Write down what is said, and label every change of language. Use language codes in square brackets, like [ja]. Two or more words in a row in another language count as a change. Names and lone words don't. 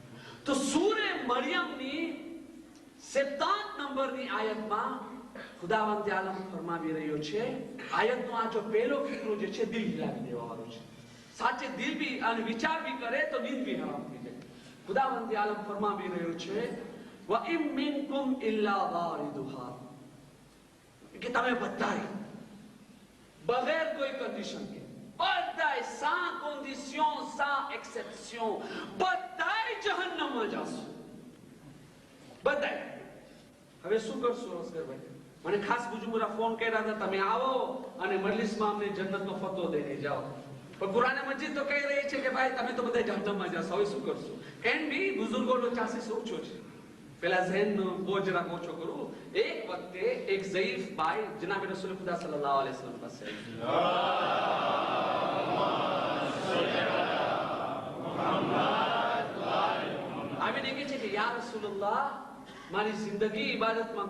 [gu] તો સૂરે મરિયમની 7 નંબરની આયતમાં ખુદાવંદ આલમ ફરમાવી રહ્યો છે, આયતનો આ જો પહેલો ફિકરો જે છે દિલ હિલાવી દેવા વાળો છે. સાચે દિલ બી અને વિચાર બી કરે તો નીંદ બી હરામ થઈ જાય. ખુદાવંદ આલમ ફરમાવી રહ્યો છે [ar] وإن منكم إلا واردها [gu] કે તમે બધાય બગેર કોઈ કન્ડિશન કે બધાય [fr] sans condition sans exception [gu] બધાય જહન્નમમાં જશો બધાય હવે શું કરશો અસ્કરભાઈ મને ખાસ બુજુર્ગોરા ફોન કર્યા હતા તમે આવો અને મજલિસમાં અમને જન્નતનો ફતવો દઈને જાઓ પણ કુરાન મજીદ તો કહી રહી છે કે ભાઈ તમે તો બધા જહન્નમમાં જશો હવે શું કરશો કેન બી બુજુર્ગોનો ચાન્સીસ ઓછો છે પેલા ઝહેનનો બોજ જરાક ઓછો કરું એક વખતે એક ઝઈફ ભાઈ જનાબ રસૂલ ખુદા [ar] صلى الله عليه وسلم [gu] પાસે આવીને કહે છે કે [ar] يا رسول الله [gu] મારી જિંદગી ઇબાદતમાં